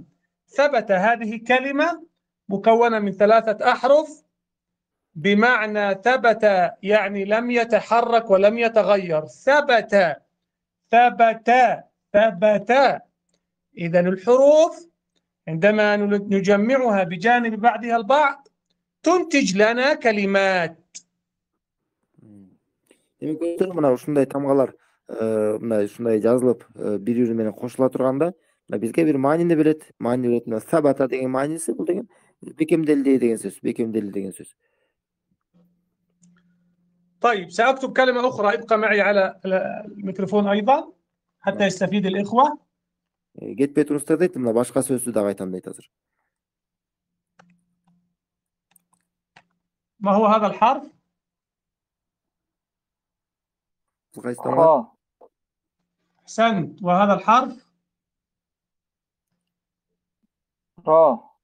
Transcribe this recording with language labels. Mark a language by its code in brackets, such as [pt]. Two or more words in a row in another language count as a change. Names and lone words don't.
[ar] ثبت هذه كلمة مكونة من 3 أحرف، بمعنى ثبت يعني لم يتحرك ولم يتغير. ثبت ثبت ثبت. إذن الحروف عندما نجمعها بجانب بعضها البعض تنتج لنا كلمات. [ky] Демек ки мына ушундай тамгалар мындай ушундай жазылып бири-бири менен кошула турганда бизге бир маанини берет. Маани берет. Мына сабата деген мааниси бул деген бекемделди деген сөз. Бекемделди деген сөз. [ar] طيب سأكتب كلمة أخرى، ابقى معي على الميكروفون أيضا حتى يستفيد الإخوة. [ky] Кетпей туруңуздар дейт. Мына башка сөздү дагы айтам дейт азыр. [ar] ما هو هذا الحرف؟ [ky] Кайсы тамга? [ar] خا أحسنت. وهذا الحرف؟ را